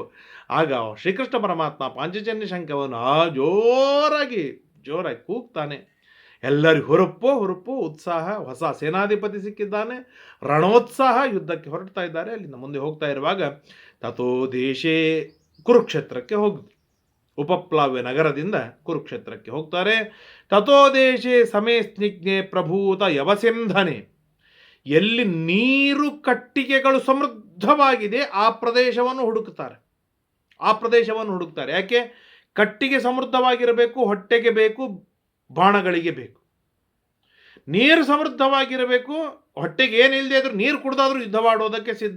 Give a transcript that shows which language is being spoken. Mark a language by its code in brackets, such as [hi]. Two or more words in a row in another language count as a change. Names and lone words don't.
[kn] ಆಗ ಶ್ರೀಕೃಷ್ಣ ಪರಮಾತ್ಮ ಪಾಂಚಜನ್ಯ ಶಂಕವನ್ನು ಜೋರಾಗಿ ಕೂಗ್ತಾನೆ. ಎಲ್ಲರಿಗೂ ಹುರುಪು ಉತ್ಸಾಹ. ಹೊಸ ಸೇನಾಧಿಪತಿ ಸಿಕ್ಕಿದ್ದಾನೆ, ರಣೋತ್ಸಾಹ, ಯುದ್ಧಕ್ಕೆ ಹೊರಡ್ತಾ ಇದ್ದಾರೆ. ಅಲ್ಲಿಂದ ಮುಂದೆ ಹೋಗ್ತಾ ಇರುವಾಗ [sa] ತಥೋ ದೇಶೇ [kn] ಕುರುಕ್ಷೇತ್ರಕ್ಕೆ ಹೋಗಿದ್ರು. ಉಪಪ್ಲಾವ್ಯ ನಗರದಿಂದ ಕುರುಕ್ಷೇತ್ರಕ್ಕೆ ಹೋಗ್ತಾರೆ. [sa] ತಥೋ ದೇಶೇ ಸಮೇ ಸ್ನಿಗ್ಧೆ ಪ್ರಭೂತ ಯವಸಿಂಧನೆ. [kn] ಎಲ್ಲಿ ನೀರು ಕಟ್ಟಿಗೆಗಳು ಸಮೃದ್ಧವಾಗಿದೆ ಆ ಪ್ರದೇಶವನ್ನು ಹುಡುಕ್ತಾರೆ. ಯಾಕೆ? ಕಟ್ಟಿಗೆ ಸಮೃದ್ಧವಾಗಿರಬೇಕು, ಹೊಟ್ಟೆಗೆ ಬೇಕು, ಬಾಣಗಳಿಗೆ ಬೇಕು. ನೀರು ಸಮೃದ್ಧವಾಗಿರಬೇಕು, ಹೊಟ್ಟೆಗೆ ಏನಿಲ್ಲದೆ ಇದ್ರೂ ನೀರು ಕುಡಿದಾದ್ರೂ ಯುದ್ಧವಾಡೋದಕ್ಕೆ ಸಿದ್ಧ.